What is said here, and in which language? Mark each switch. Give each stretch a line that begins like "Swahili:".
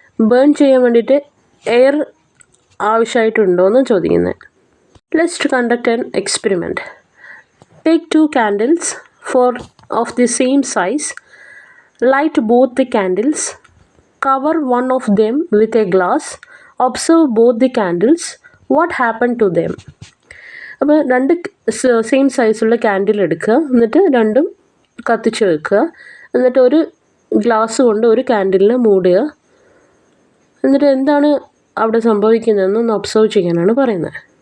Malayalam: Burn ചെയ്യാൻ വേണ്ടിയിട്ട് air ആവശ്യമായിട്ടുണ്ടോ എന്ന് ചോദിക്കുന്നത്.
English: Let's conduct an experiment. Take 2 candles of the same size. Light both the candles. Cover one of them with a glass. Observe both the candles. What happened to them?
Malayalam: അപ്പോൾ 2 same സൈസുള്ള candle എടുക്കുക, എന്നിട്ട് രണ്ടും കത്തിച്ച് വെക്കുക, എന്നിട്ട് ഒരു glass കൊണ്ട് ഒരു ക്യാൻഡിലിനെ മൂടുക. എന്നിട്ട് എന്താണ് അവിടെ സംഭവിക്കുന്നതെന്നൊന്ന് ഒബ്സർവ് ചെയ്യാനാണ് പറയുന്നത്.